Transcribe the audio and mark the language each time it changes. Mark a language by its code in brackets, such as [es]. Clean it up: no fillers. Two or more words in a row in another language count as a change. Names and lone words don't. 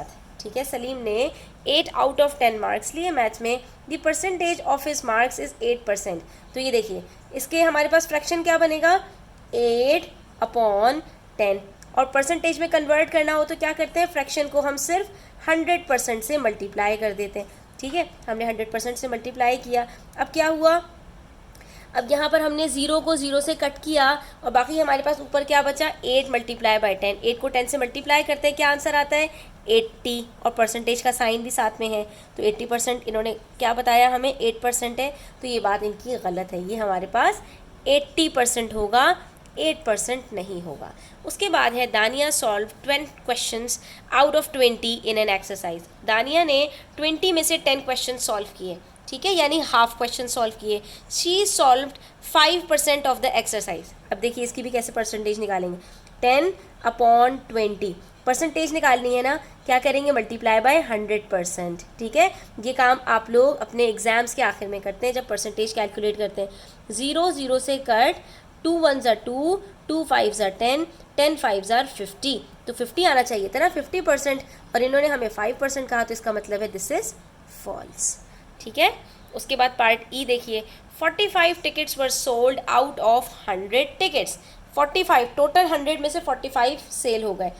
[ur] ٹھیک ہے، سلیم نے 8 [en] out of 10 marks [ur] لیے میتھ میں, [en] the percentage of his marks is 8%. [ur] تو یہ دیکھیے اس کے ہمارے پاس فریکشن کیا بنے گا؟ 8 اپان 10، اور پرسنٹیج میں کنورٹ کرنا ہو تو کیا کرتے ہیں? فریکشن کو ہم صرف 100% سے ملٹیپلائی کر دیتے ہیں. ٹھیک ہے, ہم نے 100% سے ملٹیپلائی کیا. اب کیا ہوا, اب یہاں پر ہم نے 0 کو 0 سے کٹ کیا اور باقی ہمارے پاس اوپر کیا بچا, 8 [en] multiply by 10. [ur] 8 کو 10 سے ملٹیپلائی کرتے ہیں, کیا آنسر آتا ہے 80, اور پرسنٹیج کا سائن بھی ساتھ میں ہے, تو 80% انہوں نے کیا بتایا ہمیں 8% ہے, تو یہ بات ان کی غلط ہے. یہ ہمارے پاس 80% ہوگا, 8% نہیں ہوگا. اس کے بعد ہے [en] Dania solve 20 questions out of 20 in an exercise. [ur] دانیہ نے 20 میں سے 10 questions سالو کیے, ٹھیک ہے, یعنی [en] half question [ur] سالو کیے. [en] she solved 5% of the exercise. [ur] اب دیکھیے اس کی بھی کیسے پرسنٹیج نکالیں گے, 10/20 پرسنٹیج نکالنی ہے نا, کیا کریں گے [en] multiply by 100%. [ur] ٹھیک ہے, یہ کام آپ لوگ اپنے ایگزامس کے آخر میں کرتے ہیں جب پرسنٹیج کیلکولیٹ کرتے ہیں. [en] 0 سے کٹ, 2 1s are 2, 2 5s are 10, 10 5s are 50, [ur] تو 50 آنا چاہیے تھا نا 50%, اور انہوں نے ہمیں 5% کہا, تو اس کا مطلب ہے [en] this is false. [ur] ٹھیک ہے, اس کے بعد [en] part E [ur] دیکھیے, [en] 45 tickets were sold out of 100 tickets. [ur] 45 ٹوٹل 100 میں سے 45 سیل ہو گئے.